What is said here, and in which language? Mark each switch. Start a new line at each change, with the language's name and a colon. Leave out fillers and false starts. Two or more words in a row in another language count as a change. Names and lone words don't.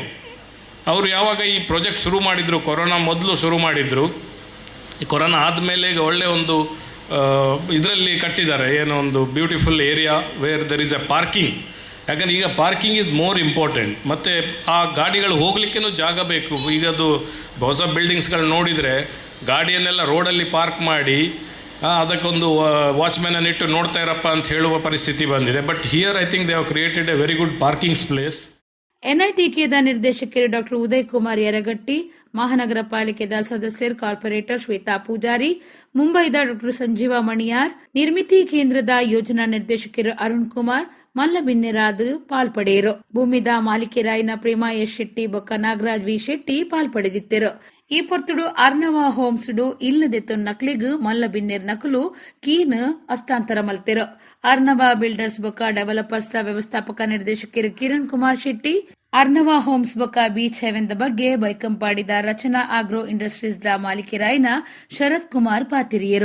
Kannada: ಅವರು ಯಾವಾಗ ಈ ಪ್ರಾಜೆಕ್ಟ್ ಶುರು ಮಾಡಿದರು, ಕೊರೋನಾ ಮೊದಲು ಶುರು ಮಾಡಿದರು, ಈ ಕೊರೋನಾ ಆದಮೇಲೆ ಈಗ ಒಳ್ಳೆಯ ಒಂದು ಇದರಲ್ಲಿ ಕಟ್ಟಿದ್ದಾರೆ, ಏನೋ ಒಂದು
English: beautiful area where there is a parking.
Kannada: ಯಾಕಂದರೆ ಈಗ
English: parking is more important.
Kannada: ಮತ್ತು ಆ ಗಾಡಿಗಳು ಹೋಗಲಿಕ್ಕೂ ಜಾಗ ಬೇಕು. ಈಗ ಅದು ಹೊಸ ಬಿಲ್ಡಿಂಗ್ಸ್ಗಳು ನೋಡಿದರೆ ಗಾಡಿಯನ್ನೆಲ್ಲ ರೋಡಲ್ಲಿ ಪಾರ್ಕ್ ಮಾಡಿ ಅದಕ್ಕೊಂದು ವಾಚ್ಮ್ಯಾನನ್ನು ಇಟ್ಟು ನೋಡ್ತಾ ಇರಪ್ಪ ಅಂತ ಹೇಳುವ ಪರಿಸ್ಥಿತಿ ಬಂದಿದೆ.
English: But here I think they have created a very good parking place.
Tulu: ಎನ್ಐಟಿಕೆದ ನಿರ್ದೇಶಕರು ಡಾಕ್ಟರ್ ಉದಯ್ ಕುಮಾರ್ ಯರಗಟ್ಟಿ, ಮಹಾನಗರ ಪಾಲಿಕೆದ ಸದಸ್ಯರು ಕಾರ್ಪೊರೇಟರ್ ಶ್ವೇತಾ ಪೂಜಾರಿ, ಮುಂಬೈದ ಡಾಕ್ಟರ್ ಸಂಜೀವ ಮಣಿಯಾರ್, ನಿರ್ಮಿತಿ ಕೇಂದ್ರದ ಯೋಜನಾ ನಿರ್ದೇಶಕರು ಅರುಣ್ ಕುಮಾರ್ ಮಲ್ಲಬಿನ್ನೆರಾದು ಪಾಲ್ಪಡೆಯರು. ಭೂಮಿದ ಮಾಲಿಕೆರಾಯಿನ ಪ್ರೇಮಾ ಎಸ್ ಶೆಟ್ಟಿ ಬೊಕ್ಕ ನಾಗರಾಜ್ ವಿ ಶೆಟ್ಟಿ ಪಾಲ್ಪಡೆದಿದ್ದರು. ಈ ಪೊರ್ತುಡು ಅರ್ನವ ಹೋಮ್ಸ್ಡು ಇಲ್ಲದೆತ್ತು ನಕಲಿಗು ಮಲ್ಲಬಿನ್ನೆರ್ ನಕಲು ಕೀನ್ ಹಸ್ತಾಂತರ ಮಲ್ತೆರು. ಅರ್ನವ ಬಿಲ್ಡರ್ಸ್ ಬೊಕ್ಕ ಡೆವಲಪರ್ಸ್ ವ್ಯವಸ್ಥಾಪಕ ನಿರ್ದೇಶಕರು ಕಿರಣ್ ಕುಮಾರ್ ಶೆಟ್ಟಿ, ಅರ್ನವ ಹೋಮ್ಸ್ ಬೊಕ್ಕ ಬೀಚ್ ಹೆವೆನ್ ಬಗ್ಗೆ ಬೈಕಂಪಾಡಿದ ರಚನಾ ಆಗ್ರೋ ಇಂಡಸ್ಟ್ರೀಸ್ ದ ಮಾಲಿಕೆರಾಯಿನ ಶರತ್ ಕುಮಾರ್ ಪಾತಿರಿಯರು.